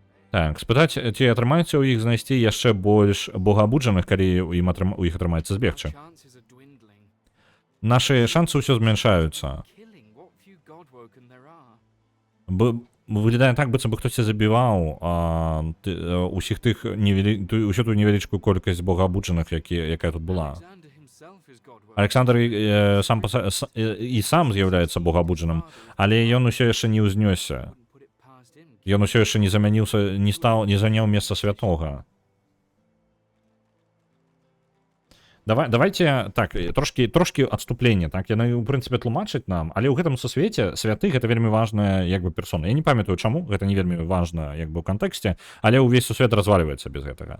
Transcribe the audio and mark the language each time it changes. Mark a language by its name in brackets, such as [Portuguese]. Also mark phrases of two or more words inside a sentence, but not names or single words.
[Belarusian] Так, спытаць, ці атрымаецца ў іх знайсці яшчэ больш богаабуджаных, калі у іх атрымаецца збегчы. [English] Chances are dwindling. [Belarusian] Нашы шансы ўсё змяншаюцца. [English] Killing what few Godwoken there are. [Belarusian] Выглядае так, быццам бы хтосьці забіваў усіх тых усю ту невялічкую колькасць богаабуджаных, якая тут была. [English] Alexander himself is Godwoken. [Belarusian] Александр сам з'яўляецца богаабуджаным, але ён усё яшчэ не ўзнёсся. [English] Wouldn't put it past him. [Belarusian] Ён усё яшчэ не замяніўся, не заняў месца святога. Давайте так, трошки адступлення, так, яны, у прынцыпе, тлумачаць нам, але ў гэтым сусвеце святы гэта вельмі важная, як бы, персона. Я не памятаю, чаму, гэта не вельмі важна, як бы, ў кантэксце, але ўвесь сусвет развальваецца без гэтага.